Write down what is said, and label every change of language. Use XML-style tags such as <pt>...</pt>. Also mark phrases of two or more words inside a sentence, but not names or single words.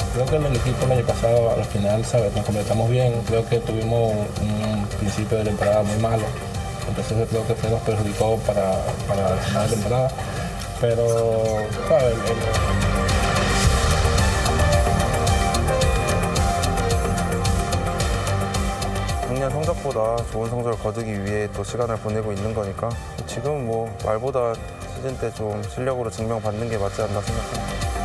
<es>que el equipo el año pasado al final, ¿sabes? Nos completamos bien. Creo que tuvimos un principio de temporada muy malo. Entonces yo creo que eso nos perjudicó para el final de temporada. Pero, ¿sabes?</es> <ko>작년 성적보다 좋은 성적을 거두기 위해 또 시간을 보내고 있는 거니까 지금 뭐 말보다 시즌 때 좀 실력으로 증명받는 게 맞지 않나 생각합니다.</ko>